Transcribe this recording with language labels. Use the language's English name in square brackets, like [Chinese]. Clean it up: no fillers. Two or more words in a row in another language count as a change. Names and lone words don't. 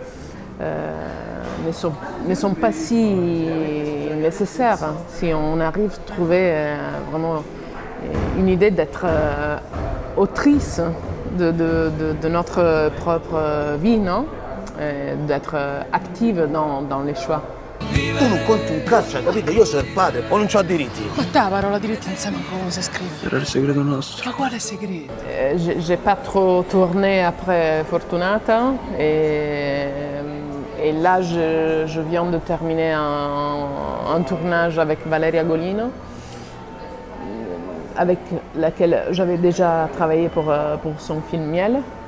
[French] ne sont pas si nécessaires si on arrive à trouver vraiment une idée d'être autrice de notre propre vie, non? D'être active dans les choix. [Italian] Tu non conti un cazzo, hai capito? Io sono il padre, poi non c'ho diritti. Ma te la parola diritti non sai manco come si scrive. Era il segreto nostro. Ma quale segreto? [French] J'ai pas trop tourné après Fortunata et là je viens de terminer un tournage avec Valeria Golino, avec laquelle j'avais déjà travaillé pour son film Miel.